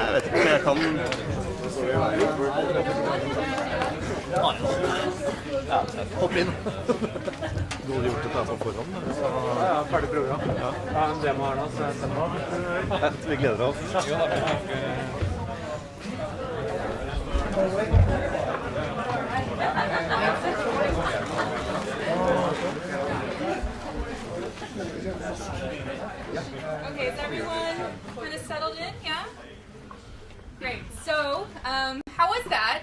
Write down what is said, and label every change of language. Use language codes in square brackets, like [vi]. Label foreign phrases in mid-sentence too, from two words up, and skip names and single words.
[no] Jeg vet ikke om jeg kan... Ja, hopp inn. Du hadde gjort dette på forhånd? Ja, ferdig program. Ja, en demo her nå, så jeg stemmer på. Vi gleder oss. Jo, da blir det [en] Okay, is everyone kind of settled in? Yeah? Great. So, how was that?